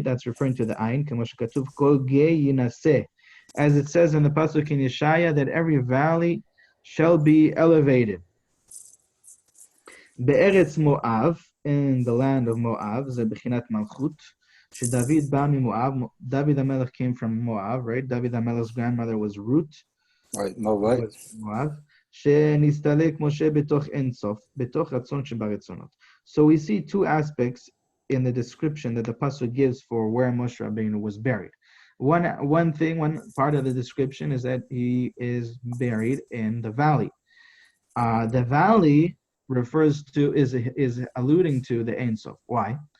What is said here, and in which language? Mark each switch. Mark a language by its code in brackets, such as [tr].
[en] That's referring to the ayin, k'mo shekatuv kol gei yinaseh, as it says in the pasuk in Yeshaya that every valley shall be elevated. Be'eretz Moav, in the land of Moav, ze bechinat malchut. David ba miMoav. David HaMelech came from Moav, right? David HaMelech's grandmother was Ruth. Right, Moab. [he] שנסתלק משה בתוך אין סוף, בתוך רצון שברצונות. [en] So we see two aspects in the description that the pasuk gives for where Moshe Rabbeinu was buried. One part of the description is that he is buried in the valley. The valley is alluding to the Ein Sof. Why?